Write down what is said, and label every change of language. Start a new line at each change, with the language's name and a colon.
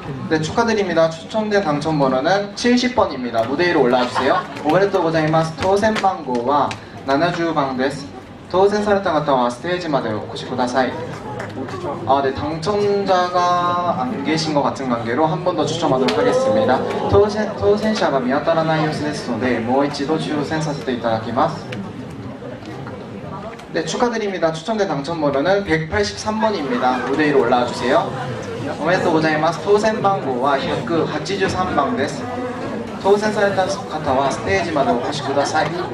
Korean: 네, 축하드립니다. 추첨된 당첨번호는 70번입니다. 무대 위로 올라와주세요.
Japanese: 오메데토 고자이마스. 当選番号は70番です。当選された方はステージまでお越しください.
Korean: 아, 네, 당첨자가 안 계신 것 같은 관계로 한 번 더 추첨하도록 하겠습니다.
Japanese: 当選者が見当たらない様子ですのでもう一度抽選させていただきます.
Korean: 네, 축하드립니다. 추첨된 당첨번호는 183번입니다. 무대 위로 올라와주세요.
Japanese: おめでとうございます。当選番号は183番です。当選された方はステージまでお越しください。